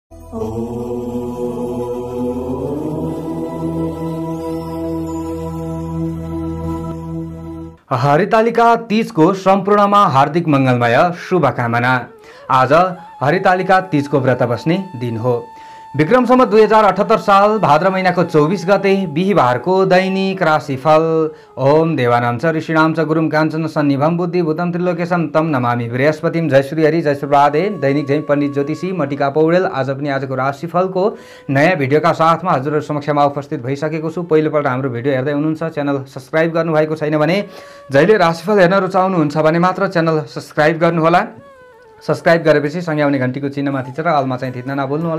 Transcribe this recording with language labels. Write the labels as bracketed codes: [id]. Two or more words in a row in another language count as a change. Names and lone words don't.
[ne] हरितालिका तीजको सम्पूर्णमा हार्दिक मङ्गलमय शुभकामना। आज हरितालिका तीजको व्रत बस्ने दिन हो। विक्रम सम्वत 2078 साल भाद्र महिनाको 24 गते बिहीबारको दैनिक राशिफल। [sa] ओम देवानां च ऋषीणां च गुरुं काञ्चन सन्निभं बुद्धि भूतं त्रिलोकेशं तं नमामि बृहस्पतिं। [ne] जय श्री हरि, जय श्री राधे। दैनिक जय पण्डित ज्योतिषी मटिका पौडेल आज पनि आजको राशिफलको नयाँ भिडियोका साथमा हजुरहरु समक्षमा उपस्थित भइसकेको छु। पहिलोपल्ट हाम्रो भिडियो हेर्दै हुनुहुन्छ, [en] channel subscribe [ne] गर्नुभएको छैन भने जहिले राशिफल हेर्न रुचाउनुहुन्छ भने मात्र [en] channel subscribe [ne] गर्नुहोला। सब्स्क्राइब गरेपछि सँगै आउने घन्टीको चिन्हमा थिचेर अलमा चाहिँ थिच्न नभुल्नुहोला।